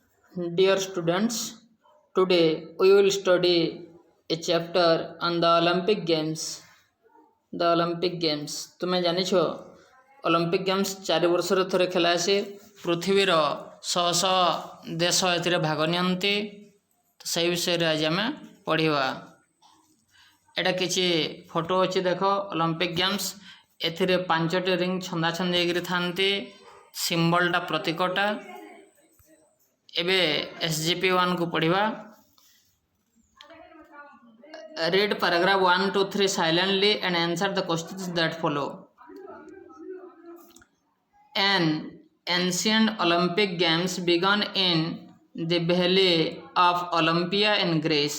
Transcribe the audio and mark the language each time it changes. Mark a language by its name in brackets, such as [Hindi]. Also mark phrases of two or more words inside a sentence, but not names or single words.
[English] Dear students, today we will study a chapter on the Olympic Games. The Olympic Games. [Odia] ତୁମେ ଜାଣିଛ ଅଲିମ୍ପିକ୍ ଗେମ୍ସ 4 ବର୍ଷରେ ଥରେ ଖେଳା ଆସେ। ପୃଥିବୀର ଶହ ଶହ ଦେଶ ଏଥିରେ ଭାଗ ନିଅନ୍ତି। ସେହି ବିଷୟରେ ଆଜି ଆମେ ପଢ଼ିବା। ଏଟା କିଛି ଫଟୋ ଅଛି ଦେଖ ଅଲିମ୍ପିକ୍ ଗେମ୍ସ। ଏଥିରେ 5ଟି ରିଙ୍ଗ ଛନ୍ଦା ଛନ୍ଦି ହେଇକିରି ଥାନ୍ତି। ସିମ୍ବଲଟା ପ୍ରତୀକଟା। ଏବେ SGP1 କୁ ପଢ଼ିବା। [English] Read paragraph 1 to 3 silently and answer the questions that follow. An ancient Olympic Games began in the Valley of Olympia in Greece.